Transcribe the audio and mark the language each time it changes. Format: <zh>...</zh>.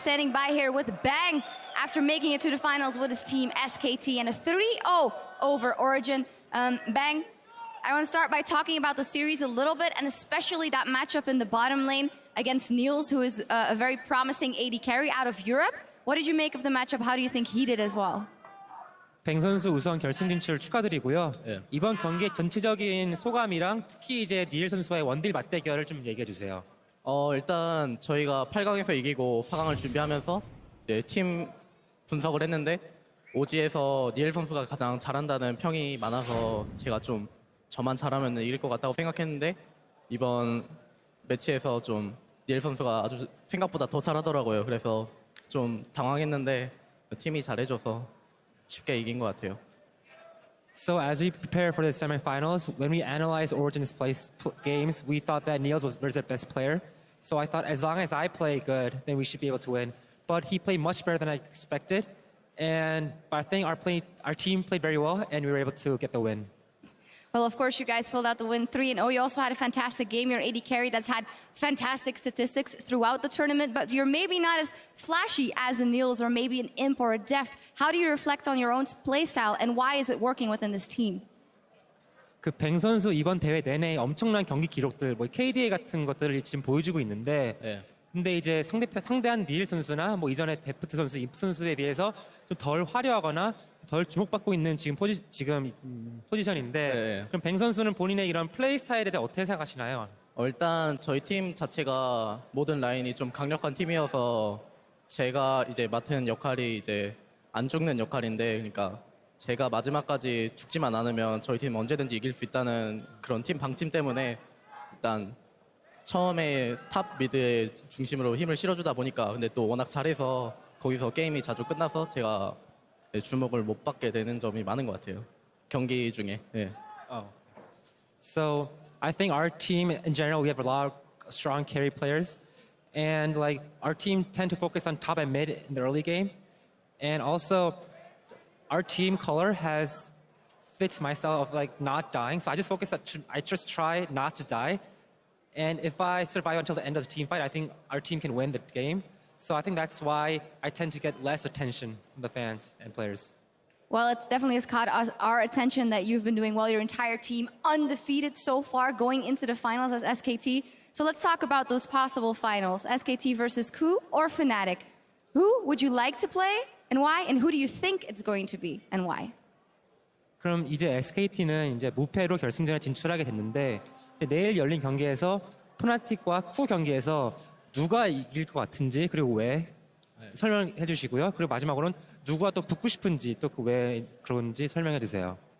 <en>Standing by here with Bang after making it to the finals with his team SKT and a 3-0 over Origen. Bang, I want to start by talking about the series a little bit, and especially that matchup in the bottom lane against Niels, who is a very promising AD carry out of Europe. What did you make of the matchup? How do you think he did as well?</en> <ko>뱅 선수 우선 결승 진출 축하드리고요. 이번 경기의 전체적인 소감이랑 특히 이제 니엘 선수와의 원딜 맞대결을 좀 얘기해 주세요. 일단 저희가 8강에서 이기고 4강을 준비하면서 팀 분석을 했는데 오지에서 니엘 선수가 가장 잘한다는 평이 많아서 제가 좀 저만 잘하면 이길 것 같다고 생각했는데 이번 매치에서 좀 니엘 선수가 아주 생각보다 더 잘하더라고요. 그래서 좀 당황했는데 팀이 잘해줘서 쉽게 이긴 것 같아요.</ko> <en>So as we prepare for the semifinals, when we analyzed Origin's games, we thought that Niels was their best player. So I thought as long as I play good, then we should be able to win. But he played much better than I expected. And I think our team played very well, and we were able to get the win. Well, of course, you guys pulled out the win 3-0. You also had a fantastic game. You're AD carry that's had fantastic statistics throughout the tournament, but you're maybe not as flashy as a Niels or maybe an Imp or a Deft. How do you reflect on your own play style, and why is it working within this team?</en> <ko>그 뱅 선수 이번 대회 내내 엄청난 경기 기록들, 뭐 KDA 같은 것들을 지금 보여주고 있는데, 네. 근데 이제 상대한 닐 선수나 뭐 이전에 데프트 선수, 임프 선수에 비해서 좀 덜 화려하거나 덜 주목받고 있는 지금 포지션인데, 네. 그럼 뱅 선수는 본인의 이런 플레이 스타일에 대해 어떻게 생각하시나요? 일단 저희 팀 자체가 모든 라인이 좀 강력한 팀이어서 제가 이제 맡은 역할이 이제 안 죽는 역할인데, 그러니까 제가 마지막까지 죽지만 않으면 저희 팀 언제든지 이길 수 있다는 그런 팀 방침 때문에 일단 처음에 탑 미드의 중심으로 힘을 실어주다 보니까, 근데 또 워낙 잘해서 거기서 게임이 자주 끝나서 제가 주목을 못 받게 되는 점이 많은 것 같아요. 경기 중에. 네.</ko> <en>So I think our team in general, we have a lot of strong carry players, and like our team tend to focus on top and mid in the early game, and also our team color fits my style of like not dying. So I just I just try not to die, and if I survive until the end of the team fight, I think our team can win the game. So I think that's why I tend to get less attention from the fans and players. Well, it definitely has caught our attention that you've been doing well. Your entire team undefeated so far, going into the finals as SKT. So let's talk about those possible finals. SKT versus KOO or Fnatic. Who would you like to play and why? And who do you think it's going to be and why?</en> <ko>그럼 이제 SKT는 이제 무패로 결승전에 진출하게 됐는데, 내일 열린 경기에서 푸나틱과 쿠 경기에서 누가 이길 것 같은지, 그리고 왜 설명해 주시고요. 그리고 마지막으로는 누가 또 붙고 싶은지, 또 그 왜 그런지 설명해 주세요.</ko>